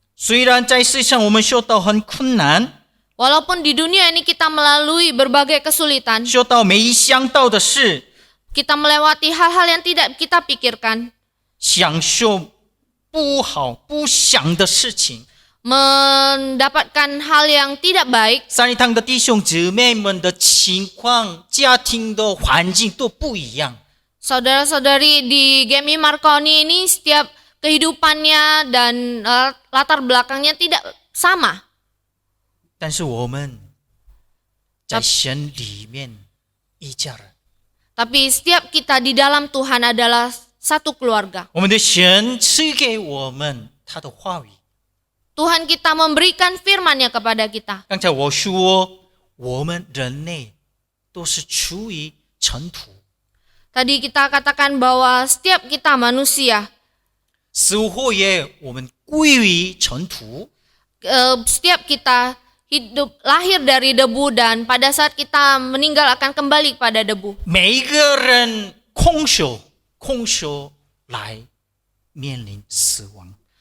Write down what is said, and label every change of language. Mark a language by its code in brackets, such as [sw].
[zh] 虽然在世上我们受到很困难， [id] Walaupun di dunia ini kita melalui berbagai kesulitan, [zh] 受到没想到的事， [id] kita melewati hal-hal yang tidak kita pikirkan, [zh] 享受不好不想的事情， [id] mendapatkan hal yang tidak baik, [zh] 三一堂的弟兄姊妹们的情况、家庭的环境都不一样。 [id] saudara-saudari di Gemi Marconi ini setiap kehidupannya dan latar belakangnya tidak sama. [zh] 但是我们在神里面一家人， [id] Tapi setiap kita di dalam Tuhan adalah satu keluarga. [zh] 我们的神赐给我们他的话语。 [id] Tuhan kita memberikan firman-Nya kepada kita. [zh] 刚才我说，我们人类都是出于尘土， [id] Tadi kita katakan bahwa setiap kita manusia, [zh] 死后也我们归于尘土。 [id] setiap kita hidup lahir dari debu dan pada saat kita meninggal akan kembali pada debu. [zh] 每一个人空手来面临死亡。